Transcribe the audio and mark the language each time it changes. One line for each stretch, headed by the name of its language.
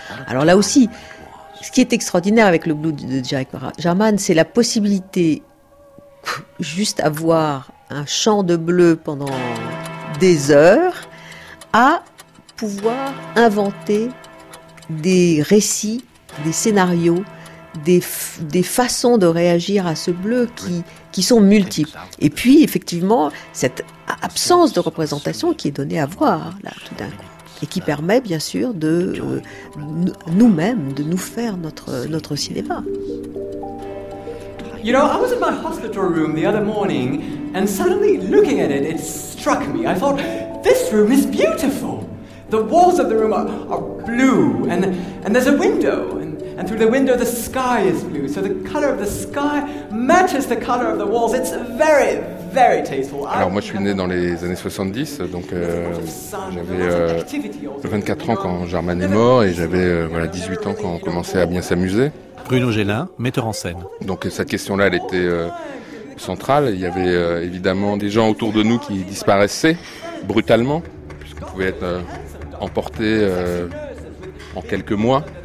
French: Alors là aussi, ce qui est extraordinaire avec le Blue de Derek Jarman, c'est la possibilité juste avoir un champ de bleu pendant des heures à pouvoir inventer des récits, des scénarios, des façons de réagir à ce bleu qui sont multiples. Et puis, effectivement, cette absence de représentation qui est donnée à voir, là, tout d'un coup, et qui permet, bien sûr, de nous-mêmes, de nous faire notre cinéma.
English: You know, I was in my hospital room the other morning, and suddenly, looking at it, it struck me. I thought, this room is beautiful. The walls of the room are blue, and there's a window, and through the window the sky is blue. So the color of the sky matches the color of the walls. It's very, very tasteful.
French: Alors moi, je suis né dans les années 70, donc j'avais 24 ans quand Jarman est mort, et j'avais 18 ans quand on commençait à bien s'amuser. Bruno Gélin, metteur en scène. Donc cette question-là, elle était centrale. Il y avait évidemment des gens autour de nous qui disparaissaient brutalement, puisqu'on pouvait être emporté en quelques mois.